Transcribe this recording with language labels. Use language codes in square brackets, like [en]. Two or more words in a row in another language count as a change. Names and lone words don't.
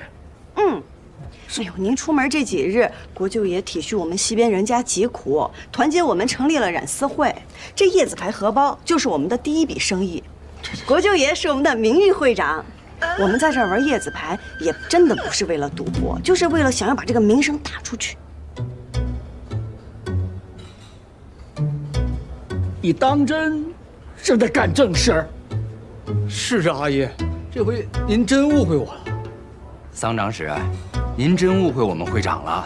[zh] 哎呦，您出门这几日，国舅爷体恤我们西边人家疾苦，团结我们成立了染丝会。这叶子牌荷包就是我们的第一筆生意。國舅爺是我們的名譽會長，我們在這兒玩葉子牌，也真的不是為了賭博，就是為了想要把這個名聲打出去。你當真是在幹正事兒？是啊，阿爺，這回您真誤會我了。桑長史，您真誤會我們會長了。